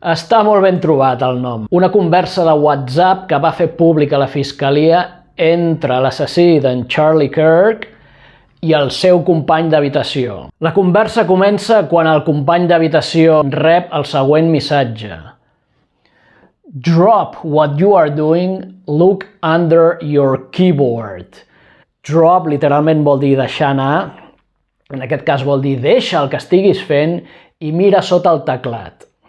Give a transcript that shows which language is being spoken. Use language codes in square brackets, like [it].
[ca] Està molt ben trobat el nom. Una conversa de WhatsApp que va fer pública la fiscalia entre l'assassí d'en Charlie Kirk i el seu company d'habitació. La conversa comença quan el company d'habitació rep el següent missatge. [en] Drop what you are doing, look under your keyboard. [ca] Drop literalment vol dir deixar anar. En aquest cas vol dir deixa el que estiguis fent i mira sota el teclat.